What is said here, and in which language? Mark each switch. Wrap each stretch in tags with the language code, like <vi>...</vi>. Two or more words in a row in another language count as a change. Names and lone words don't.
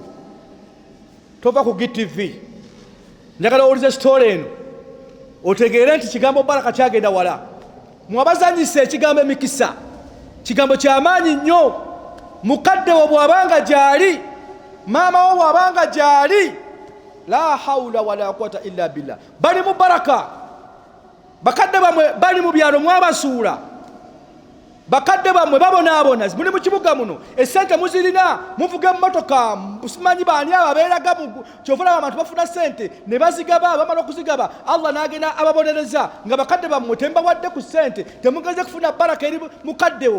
<lg>Tova ku GTV, njagala owulize sitole eno otegeere nti kigambo baraka kyagenda wala. Mwabazanyisa ekigambo emikisa, kigambo kyamaanyi nnyo. Mukadde wo bw'abanga gyali, maama wo bw'abanga gyali,</lg> <ar>لا حول ولا قوة إلا بالله,</ar> <lg>bali mu baraka. Bakadde bamwe bali mu byalo mwabasuula, bakadde bamwe babonaabona, muli mu kibuga muno, esente muzirina, muvuga emmotoka, simanyi baani abo abeeraga kyovula abantu bafuna sente ne bazigaba. Bamala okuzigaba Allah n'agenda ababonereza nga bakadde bamwe tembawadde ku sente, temugeze kufuna baraka eri mukaddewo.</lg>